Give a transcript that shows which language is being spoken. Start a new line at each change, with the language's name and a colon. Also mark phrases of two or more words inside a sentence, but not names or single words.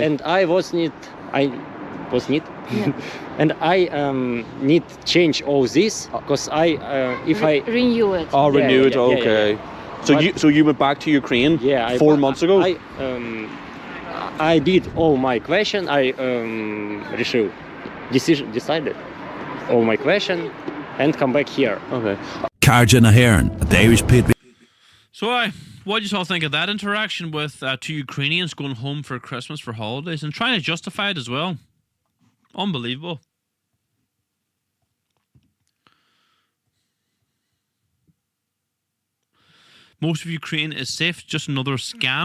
English: And I and I need change all this because if I renew it. Oh, renew it. Yeah, okay. Yeah. So you went back to Ukraine? Yeah. 4 months ago. I did all my question. I decided all my question and come back here. Okay. Carja na Herne, the Irish patriot. So what do you all think of that interaction with 2 Ukrainians going home for Christmas for holidays and trying to justify it as well? Unbelievable. Most of Ukraine is safe, just another scam.